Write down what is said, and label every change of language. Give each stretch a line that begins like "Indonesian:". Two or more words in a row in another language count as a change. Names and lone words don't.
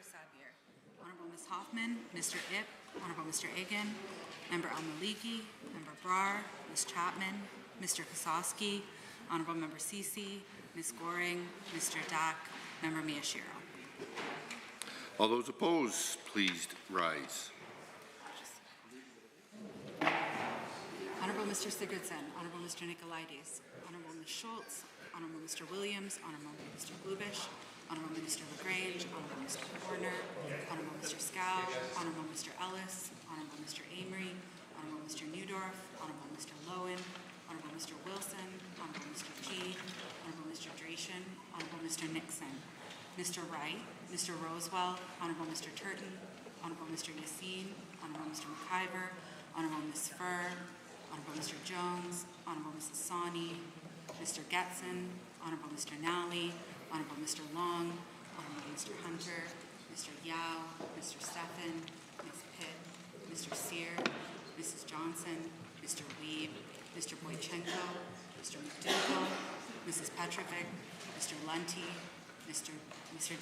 English: Sabier, Honourable Ms. Hoffman, Mr. Ip, Honourable Mr. Egan, Member Al-Maliki, Member Brar, Ms. Chapman, Mr. Kosowski, Honourable Member Cece, Ms. Goring, Mr. Dack, Member Miyashiro. All those opposed, please rise. Honourable Mr. Sigurdsson, Honourable Mr. Nicolaides, Honourable Ms. Schultz, Honourable Mr. Williams, Honourable Mr. Glubish, Honourable Minister LaGrange, Honourable Mr. Horner, Honourable Mr. Scow, Honourable Mr. Ellis, Honourable Mr. Amory, Honourable Mr. Newdorf, Honourable Mr. Lowen, Honourable Mr. Wilson, Honourable Mr. G, Honourable Mr. Dracian, Honourable Mr. Nixon, Mr. Wright, Mr. Rosewell, Honourable Mr. Turton, Honourable Mr. Yassine, Honourable Mr. McIver, Honourable Ms. Furr, Honourable Mr. Jones, Honourable Mrs. Sawney, Mr. Getson, Honourable Mr. Nally, Honourable Mr. Long, Honourable Mr. Hunter, Mr. Yao, Mr. Stephan, Ms. Pitt, Mr. Sear, Mrs. Johnson, Mr. Weeb, Mr. Boychenko, Mr. McDougall, Mrs. Petrovic, Mr. Lunty, Mr.